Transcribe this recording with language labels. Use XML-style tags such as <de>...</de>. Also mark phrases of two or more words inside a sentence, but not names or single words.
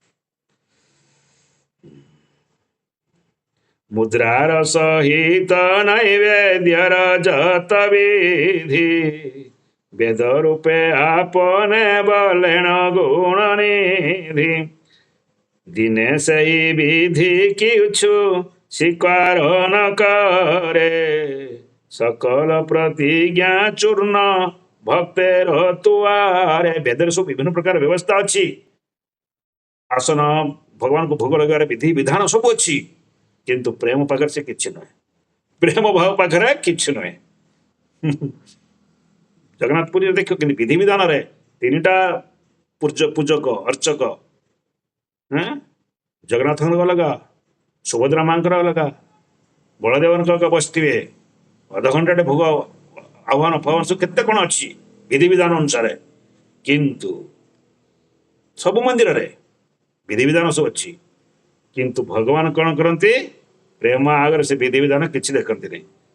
<bn>মুদ্রার সহিত নৈবেদ্যের যত বিধি, বেদ রূপে আপনে বলেন গুণ নিধি। দিনে সেই বিধি কিছু স্বীকার ন করে, সকল প্রতিজ্ঞা চূর্ণ ভক্তের তুয়ারে।</bn> <or>ବେଦରେ ସବୁ ବିଭିନ୍ନ ପ୍ରକାର ବ୍ୟବସ୍ଥା ଅଛି, ଆସନ ଭଗବାନଙ୍କୁ ଭୋଗ ଲଗାଇବାର ବିଧି ବିଧାନ ସବୁ ଅଛି, କିନ୍ତୁ ପ୍ରେମ ପାଖରେ ସେ କିଛି ନୁହେଁ, ପ୍ରେମ ଭାବ ପାଖରେ କିଛି ନୁହେଁ। ଜଗନ୍ନାଥ ପୁରୀରେ ଦେଖିବ କିନ୍ତୁ ବିଧି ବିଧାନରେ 3ଟା ପୂଜକ ଅର୍ଚକ, ଜଗନ୍ନାଥଙ୍କର ଅଲଗା, ସୁଭଦ୍ରା ମାଙ୍କର ଅଲଗା, ବଳଦେବଙ୍କ ଅଲଗା ବସିଥିବେ, ଅଧଘଣ୍ଟାଟେ ଭୋଗ ଆହ୍ୱାନ ଫାହ୍ୱାନ ସବୁ କେତେ କଣ ଅଛି ବିଧି ବିଧାନ ଅନୁସାରେ, କିନ୍ତୁ ସବୁ ମନ୍ଦିରରେ ବିଧି ବିଧାନ ସବୁ ଅଛି, କିନ୍ତୁ ଭଗବାନ କଣ କରନ୍ତି, ପ୍ରେମ ଆଗରେ ସେ ବିଧି ବିଧାନ କିଛି ଦେଖନ୍ତି ନାହିଁ।</or>